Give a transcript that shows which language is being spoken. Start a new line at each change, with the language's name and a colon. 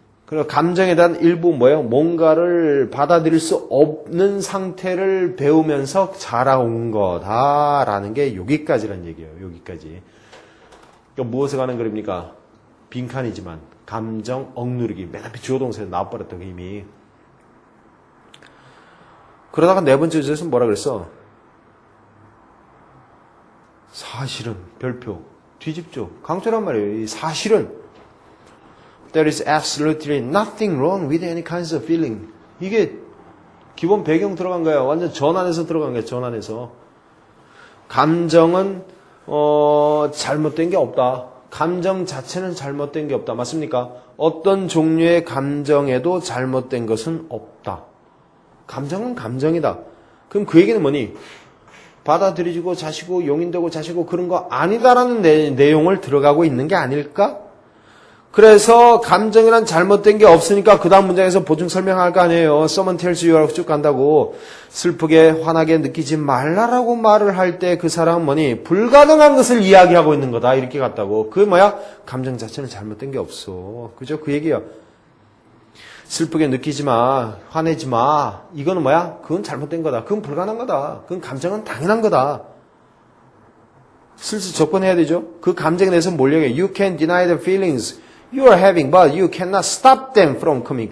Korean: 그리고 감정에 대한 일부 뭐예요? 뭔가를 받아들일 수 없는 상태를 배우면서 자라온 거다라는 게 여기까지란 얘기예요. 여기까지. 그러니까 무엇에 관한 글입니까? 빈칸이지만 감정 억누르기. 맨 앞에 주어동사에서 나와버렸던 그 이미. 그러다가 네 번째 주제에서 뭐라 그랬어? 사실은 별표 뒤집죠. 강조란 말이에요. 이 사실은
English: There is absolutely nothing wrong with any kinds of feeling.
Korean: 이게 기본 배경 들어간 거야. 완전 전환해서 들어간 거야. 전환해서. 감정은 잘못된 게 없다. 감정 자체는 잘못된 게 없다. 맞습니까? 어떤 종류의 감정에도 잘못된 것은 없다. 감정은 감정이다. 그럼 그 얘기는 뭐니? 받아들이고 자시고 용인되고 자시고 그런 거 아니다라는 내용을 들어가고 있는 게 아닐까? 그래서 감정이란 잘못된 게 없으니까 그 다음 문장에서 보충 설명할 거 아니에요.
English: Someone tells you
Korean: 라고 쭉 간다고. 슬프게 화나게 느끼지 말라라고 말을 할 때 그 사람은 뭐니? 불가능한 것을 이야기하고 있는 거다. 이렇게 갔다고. 그게 뭐야? 감정 자체는 잘못된 게 없어. 그죠? 그 얘기야. 슬프게 느끼지 마. 화내지 마. 이거는 뭐야? 그건 잘못된 거다. 그건 불가능한 거다. 그건 감정은 당연한 거다. 슬슬 접근해야 되죠? 그 감정에 대해서 뭘 얘기해?
English: You can deny the feelings you are having, but you cannot stop them from coming.